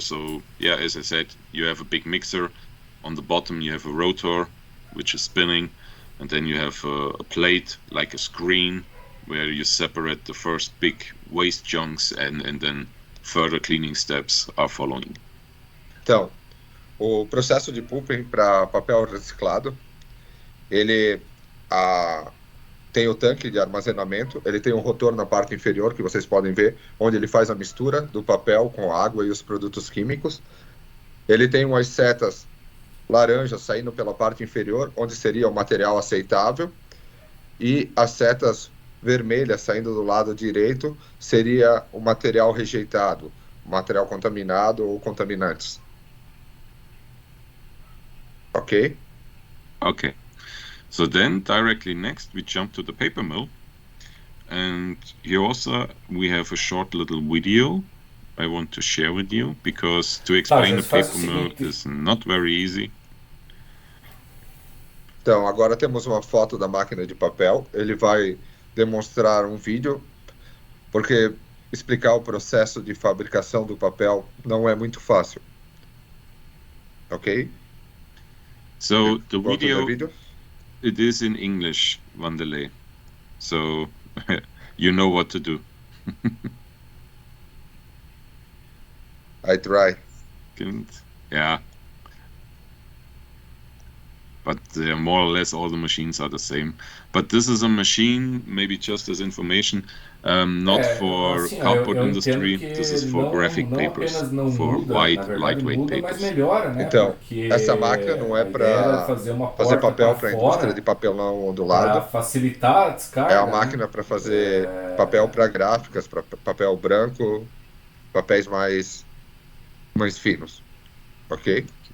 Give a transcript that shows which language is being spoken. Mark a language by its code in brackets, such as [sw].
[en] So yeah, as I said, you have a big mixer. On the bottom you have a rotor which is spinning, and then you have a plate like a screen where you separate the first big waste chunks, and then further cleaning steps are following. [pt] Então, o processo de pulping para papel reciclado, ele tem o tanque de armazenamento, ele tem um rotor na parte inferior, que vocês podem ver, onde ele faz a mistura do papel com a água e os produtos químicos. Ele tem umas setas laranjas saindo pela parte inferior, onde seria o material aceitável, e as setas vermelhas saindo do lado direito seria o material rejeitado, o material contaminado ou contaminantes. [en] Okay. Okay. So then directly next we jump to the paper mill, and here also we have a short little video I want to share with you, because to explain the paper mill is not very easy. [pt] Então, agora temos uma foto da máquina de papel. Ele vai demonstrar um vídeo, porque explicar o processo de fabricação do papel não é muito fácil. Ok? [en] So the video, it is in English, Wanderlei. So you know what to do. I try. Yeah. But more or less all the machines are the same. But this is a machine, maybe just as information, not for cardboard industry. This is for graphic papers, for white, lightweight papers. [pt] Então, essa máquina não é para fazer papel para a indústria de papelão ondulado. Facilitar a descarga. É a máquina para fazer papel para gráficas, para papel branco, papéis mais finos. Ok?